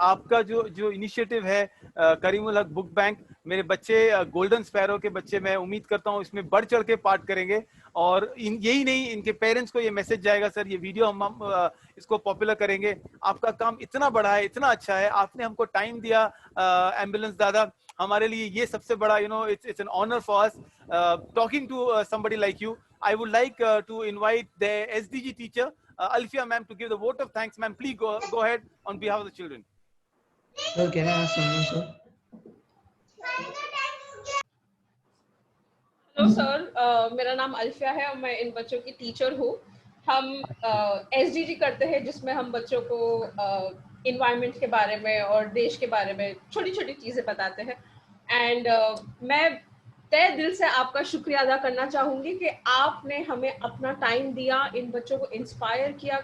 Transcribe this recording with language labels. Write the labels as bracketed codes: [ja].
[hi] आपका जो इनिशिएटिव है करीमुल हक बुक बैंक, मेरे बच्चे गोल्डन स्पैरो के बच्चे, मैं उम्मीद करता हूँ इसमें बढ़ चढ़ के पार्ट करेंगे, और यही नहीं, इनके पेरेंट्स को ये मैसेज जाएगा सर, ये वीडियो हम इसको पॉपुलर करेंगे। आपका काम इतना बड़ा है, इतना अच्छा है, आपने हमको टाइम दिया एम्बुलेंस दादा, हमारे लिए ये सबसे बड़ा, [en] You know, it's an honour for us talking to somebody like you. I would like to invite the SDG teacher, Alfia ma'am, to give the vote of thanks. Ma'am, please go ahead on behalf of the children. Sir, can I ask something, sir? [hi] Hello sir, मेरा नाम अल्फिया है और मैं इन बच्चों की teacher हूँ। हम SDG करते हैं जिसमें हम बच्चों को इन्वायरमेंट के बारे में और देश के बारे में छोटी छोटी चीज़ें बताते हैं। एंड मैं तहे दिल से आपका शुक्रिया अदा करना चाहूँगी कि आपने हमें अपना टाइम दिया, इन बच्चों को इंस्पायर किया।